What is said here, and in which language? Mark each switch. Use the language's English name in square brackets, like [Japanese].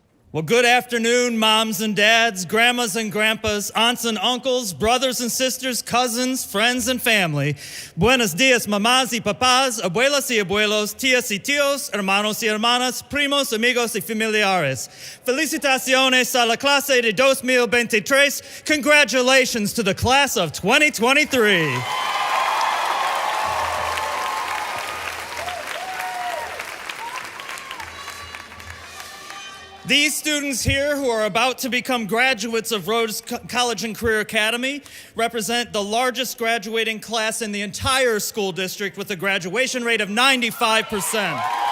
[English] Well, good afternoon, moms and dads, grandmas and grandpas, aunts and uncles, brothers and sisters, cousins, friends and family. [Spanish] Buenos dias, mamás y papás, abuelas y abuelos, tías y tíos, hermanos y hermanas, primos, amigos y familiares. Felicitaciones a la clase de 2023. [English] Congratulations to the class of 2023. These students here who are about to become graduates of Rhodes College and Career Academy represent the largest graduating class in the entire school district with a graduation rate of 95%.